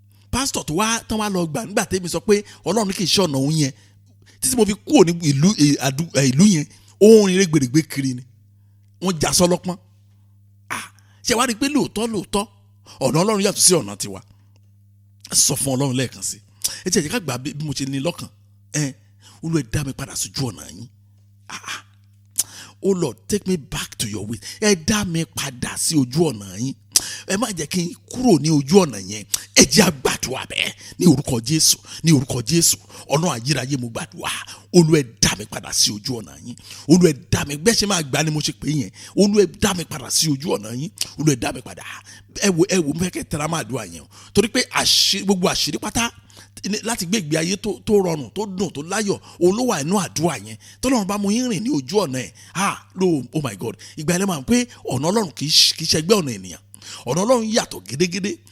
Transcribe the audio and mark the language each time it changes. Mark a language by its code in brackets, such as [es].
[yo] pásítọ̀ tó wá tán wá lọ gbà nígbà tẹ́mi sọ pé ọlọ́run kì í ṣe ọ̀nà òun yẹn títí mo fi kúrò ní ìlú yẹn òun rìn gbèrègbè kiri ni wọ́n já sọ́lọ́pọ́n. ṣé wàá rí i pé lóòótọ́ ọ̀nà ọlọ́run yàtọ̀ sí ọ̀nà tiwa. sọ fún ọlọ́run lẹ́ẹ̀kan sí ẹ jẹ́ ká gbà bí mo ṣe ní lọ́kàn Olúwa dá mi padà sójú ọ̀nà yín. [en] Oh Lord, take me back to your way. [yo] Ẹ dá mi padà sí ojú ọ̀nà yín. Ẹ má jẹ́ kí n kúrò ní ojú ọ̀nà yẹn. Ẹ jẹ́ àgbàdua bẹ́ẹ̀ ní orúkọ Jésù, ní orúkọ Jésù. Ọ̀nà ayérayé mo gbàdúrà. Olúwa dá mi padà sí ojú ọ̀nà yín. Olúwa dá mi bẹ́ẹ̀ ṣe máa gbà ni mo ṣe pé yẹn. Olúwa dá mi padà sí ojú ọ̀nà yín. Olúwa dá mi padà. Ẹ wo mo fẹ́ kẹ́ tẹ́ra máa dùn àyẹn o. Torí pé gbogbo àṣírí pátá láti gbé ìgbé ayé tó rọrùn tó dùn tó láyọ̀ olówó inú àdúrà yẹn tọ́lọ́run bá mú yín rìn ní ojú ọ̀nà ẹ̀ oh my God ìgbà ilẹ̀ máa ń pé ọ̀nà ọlọ́run kì í ṣẹgbẹ́ ọ̀nà ènìyàn ọ̀nà ọlọ́run yàtọ̀ gédégédé.